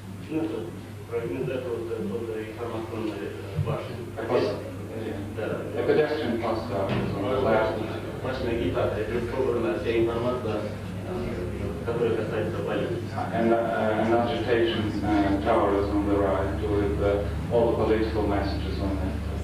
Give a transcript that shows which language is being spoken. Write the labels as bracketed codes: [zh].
[ru] Ну это фрагмент этого информационной башни. [en] A pedestrian passer is on the left. [ru] Башня агитация, это собрана вся информация, которая касается политики. [en] And an agitation tower is on the right with all the political messages on it.